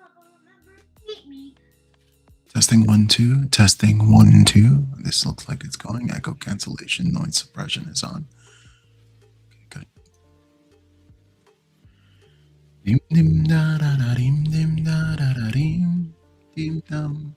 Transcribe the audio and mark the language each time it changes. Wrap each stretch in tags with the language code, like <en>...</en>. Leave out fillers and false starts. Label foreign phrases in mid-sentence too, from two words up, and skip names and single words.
<en>Testing 1 2. Testing 1 2. This looks like it's going. Echo cancellation, noise suppression is on. Okay, good. Dim dim da da da dim dim da da da dim dim dum.</en>